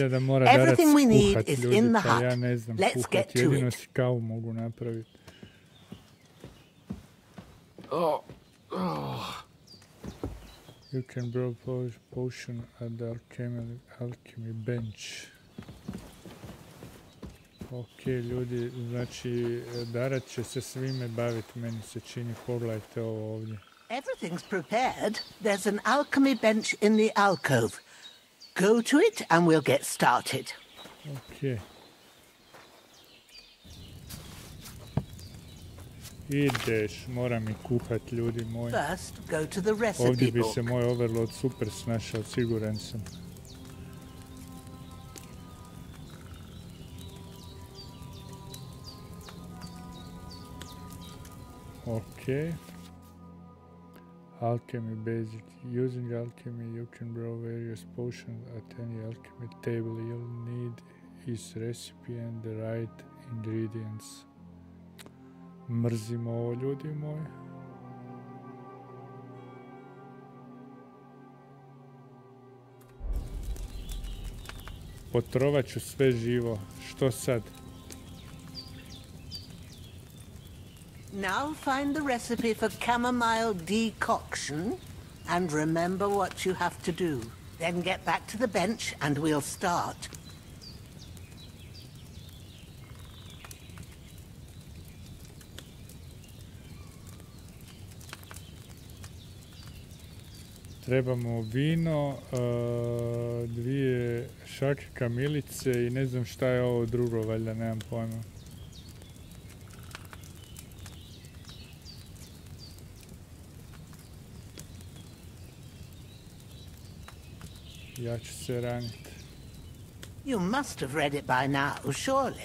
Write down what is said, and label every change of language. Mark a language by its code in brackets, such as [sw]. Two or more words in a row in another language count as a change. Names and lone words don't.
[en] Everything we need is in the hut. Let's get to it. You can brew potion at the alchemy bench. [hr] Ok, ljudi, znači, Darat će se svime baviti, meni se čini, pogledajte ovo ovdje. [en] Everything's prepared. There's an alchemy bench in the alcove. Go to it and we'll get started. Ok. [hr] Ideš, moram i kuhat, ljudi moji. [en] First, go to the recipe [hr] Ovdje bi [en] book. [hr] se moj overload super snašao, siguran sam. [en] Ok. Alchemy basic. Using alchemy you can brew various potions at any alchemy table. You'll need is recipe and the right ingredients. [hr] Mrzimo ovo, ljudi moji. Potrovat ću sve živo. Što sad? [en] Now find the recipe for chamomile decoction and remember what you have to do. Then get back to the bench and we'll start. [hr] Trebamo vino, 2 šake kamilice i ne znam šta je ovo drugo, valjda nemam pojma. Ja ću se raniti. [en] You must have read it by now, surely.